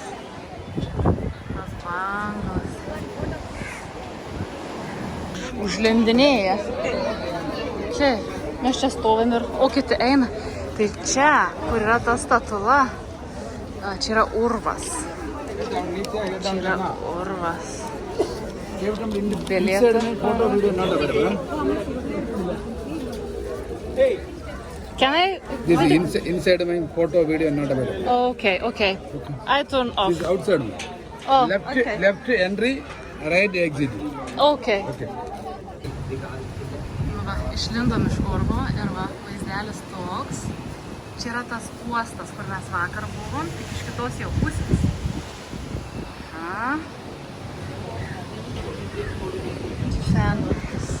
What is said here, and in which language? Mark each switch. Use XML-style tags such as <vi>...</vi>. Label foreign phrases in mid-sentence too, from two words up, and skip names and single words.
<lt>Tas bangos. Užlendinėja. Čia, mes čia stovim ir, o kiti eina. Tai čia, kur yra ta statula, čia yra urvas. Čia yra urvas.</lt> <en>Can I? This is inside my photo video not available. Okay. I turn off. This is outside. Oh, Left entry, right exit. Okay. Okay.</en> <lt>Va, išlindom iš urvo ir va, vaizdelis toks. Čia yra tas uostas, kur mes vakar buvom, tik iš kitos jau pusės. Senvartis.</lt>